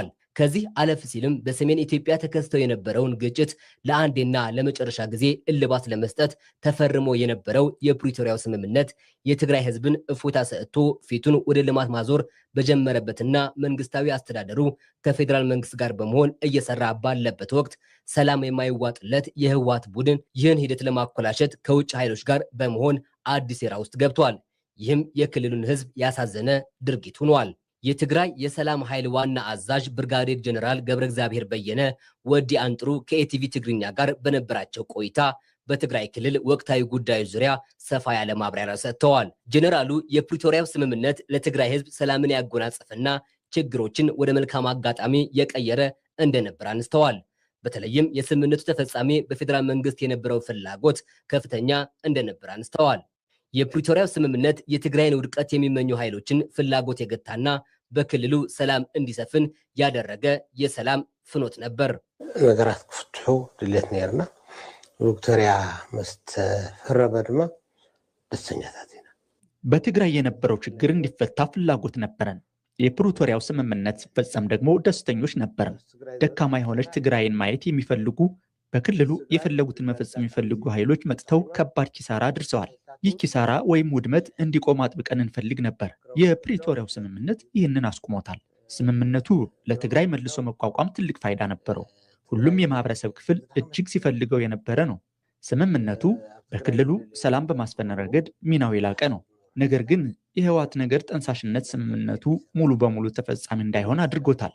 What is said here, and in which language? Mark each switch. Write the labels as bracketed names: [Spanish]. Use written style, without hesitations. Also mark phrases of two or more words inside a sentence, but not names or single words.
[Amharic] ከዚህ አለፍ ሲልም በሰሜን ኢትዮጵያ ተከስተው የነበረውን ግጭት ለአንዴና ለመጨረሻ ጊዜ እልባት ለመስጠት ተፈርሞ የነበረው የፕሪቶሪያው ስምምነት የትግራይ ህዝብን እፎይታ ሰጥቶ ፊቱን ወደ ልማት ማዞር በጀመረበትና መንግስታዊ አስተዳደሩ ከፌደራል መንግስት ጋር በመሆን እየሰራ ባለበት ወቅት ሰላም የማይዋጥለት የህወሓት ቡድን ይህን ሂደት ለማኮላሸት ከውጭ ኃይሎች ጋር በመሆን አዲስ ሴራ ውስጥ ገብቷል ይህም የክልሉን ህዝብ ያሳዘነ ድርጊት ሆኗል የትግራይ የሰላም ኃይል ዋና አዛዥ ብርጋዴር ጀነራል ገብረ እግዚአብሔር በየነ ወዲ አንጥሩ ከኤቲቪ ትግርኛ ጋር በነበራቸው ቆይታ በትግራይ ክልል ወቅታዊ ጉዳዮች ዙሪያ ሰፋ ያለ ማብራሪያ ሰጥተዋል ጀነራሉ የፕሪቶሪያው ስምምነት ለትግራይ ህዝብ ሰላምን ያጎናጸፈና ችግሮችን ወደ መልካም አጋጣሚ የቀየረ እንደነበር አንስተዋል በተለይም የስምምነቱ ተፈጻሚ በፌደራል መንግስት የነበረው ፍላጎት ከፍተኛ እንደነበር አንስተዋል የፕሪቶሪያው ስምምነት የትግራይን ውድቀት የሚመኙ ኃይሎችን ፍላጎት የገታና በክልሉ ሰላም እንዲሰፍን ያደረገ የሰላም ፍኖት ነበር። [Tigrinya] ነገራት ክፍትሑ ድሌት ነርና ቪክቶሪያ መስተፈረመ ድማ ደስተኛታት ኢና። [Amharic] በትግራይ የነበረው ችግር እንዲፈታ ፍላጎት ነበረን። የፕሪቶሪያው ስምምነት ሲፈጸም ደግሞ ደስተኞች ነበርን። ደካማ የሆነች ትግራይን ማየት የሚፈልጉ በክልሉ የፈለጉትን መፈጸም የሚፈልጉ ኃይሎች መጥተው ከባድ ኪሳራ አድርሰዋል። ይህ ኪሳራ ወይም ውድመት እንዲቆም አጥብቀን እንፈልግ ነበር። የፕሪቶሪያው ስምምነት ይህንን አስቁሞታል። ስምምነቱ ለትግራይ መልሶ መቋቋም ትልቅ ፋይዳ ነበረው። ሁሉም የማህበረሰብ ክፍል እጅግ ሲፈልገው የነበረ ነው። ስምምነቱ በክልሉ ሰላም በማስፈን ረገድ ሚናው የላቀ ነው። ነገር ግን የህወሓት ነገር ጠንሳሽነት ስምምነቱ ሙሉ በሙሉ ተፈጻሚ እንዳይሆን አድርጎታል።